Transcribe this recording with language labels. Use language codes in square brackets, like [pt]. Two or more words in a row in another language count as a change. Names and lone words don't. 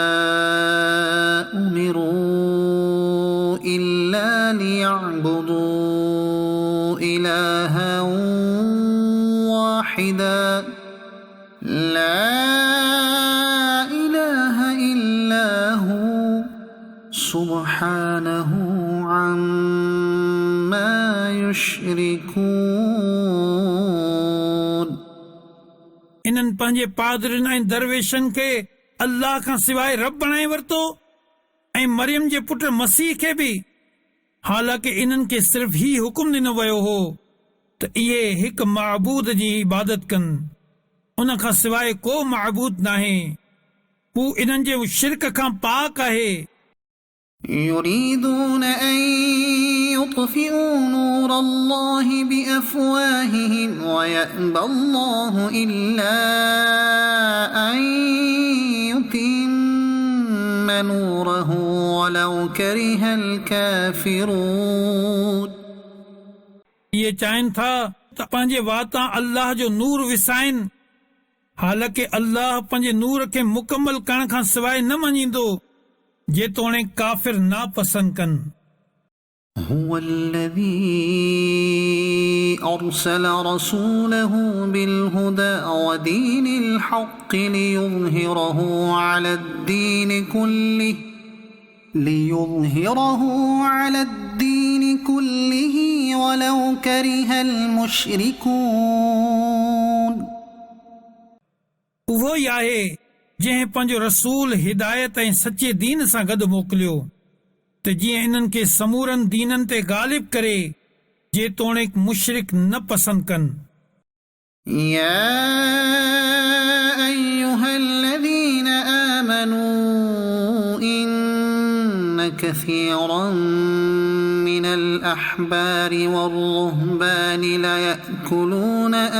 [ar] أمروا إلا ليعبدوا إلها واحدا لا سبحانه عما يشركون [sd] इन्हनि पंहिंजे पादरनि ऐं दरवेशनि खे अल्लाह खां सवाइ रब बणाए वरितो ऐं मरियम जे पुट मसीह खे बि। हालांकि इन्हनि खे सिर्फ़ ही हुकुम ॾिनो वियो हो त इहे हिकु महबूद जी इबादत कनि, उन खां सवाइ को महबूद नाहे। हू इन्हनि जे शिरक खां पाक आहे। [ar] يريدون أن يطفئوا نور الله بأفواههم ويأبى الله إلا أن يتم نوره ولو كره الكافرون [sd] ये चाहिनि था त पंहिंजे वातां अल्लाह जो नूर विसाइनि, हालांकि अल्लाह पंहिंजे नूर खे मुकमल करण खां सवाइ न मञींदो जेतोणीकि काफ़िर नापसंद कनि। [ar] هو الذي أرسل رسوله بالهدى ودين الحق ليظهره على الدين كله ولو كره المشركون [sd] उहो ई आहे जंहिं पंहिंजो रसूल हिदायत ऐं सचे दीन सां गॾु मोकिलियो त जीअं इन्हनि खे समूरनि दीननि ते ग़ालिब करे जेतोणीकि मुशरिक न पसंदि कनि। [ar] يا أيها الذين آمنوا إن كثيرا من الأحبار والرهبان ليأكلون